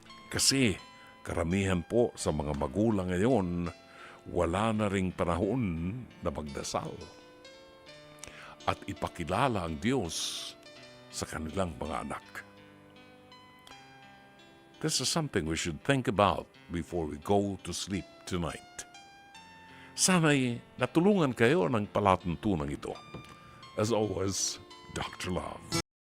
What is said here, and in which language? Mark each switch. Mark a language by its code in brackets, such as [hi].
[tl] Kasi karamihan po sa mga magulang ngayon, wala na ring panahon na magdasal at ipakilala ang Diyos sa kanilang mga anak. [en] This is something we should think about before we go to sleep tonight. [tl] Sana'y natulungan kayo ng palatuntunan ito. [en] As always, [tl] Dr. Love.